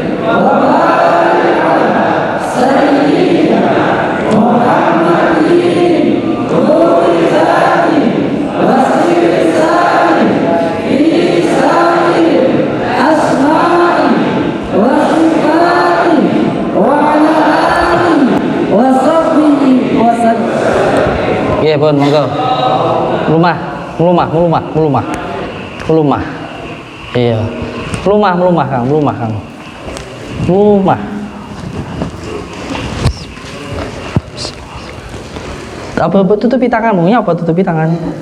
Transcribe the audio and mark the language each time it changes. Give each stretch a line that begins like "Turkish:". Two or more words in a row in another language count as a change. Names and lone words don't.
Arabic: وبارك على سيدنا محمد نور الذات وسر السائر في سائر الأسماء والصفات وعلى آله وصحبه وسلم.
Javanese: Iya pun, monggo. Melumah. Iya. Melumah Kang. Melumah. Apa tutupi tanganmu? Ya apa tutupi tangan?